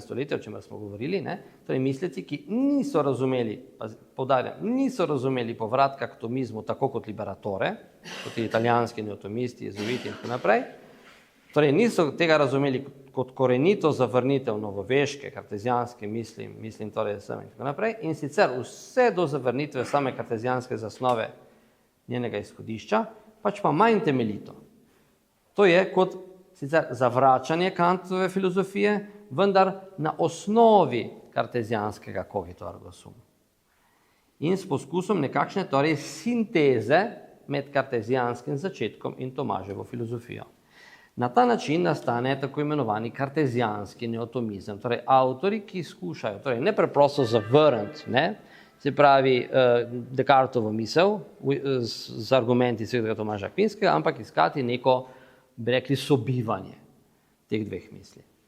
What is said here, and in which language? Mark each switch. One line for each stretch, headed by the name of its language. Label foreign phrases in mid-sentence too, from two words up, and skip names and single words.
Slovenian: stoletja, o čemer smo govorili, torej misleci, ki niso razumeli, poudarjam, niso razumeli povratka k tomizmu tako kot liberatore, kot italijanski neotomisti, jezuiti in tako naprej, Torej, niso tega razumeli kot korenito zavrnitev novoveške, kartezijanske misli, mislim torej sem in tako naprej, in sicer vse do zavrnitve same kartezijanske zasnove njenega izhodišča, pač pa manj temeljito. To je kot sicer zavračanje Kantove filozofije, vendar na osnovi kartezijanskega
Latin: cogito ergo sum.
Slovenian: In s poskusom nekakšne torej sinteze med kartezijanskim začetkom in Tomaževo filozofijo. Na ta način nastane tako imenovani kartezijanski neotomizem, torej avtori, ki skušajo, torej ne preprosto zavrniti, se pravi Descartovo misel z argumenti svetega Tomaža Akvinskega, ampak iskati neko, bi rekli, sobivanje teh dveh misli.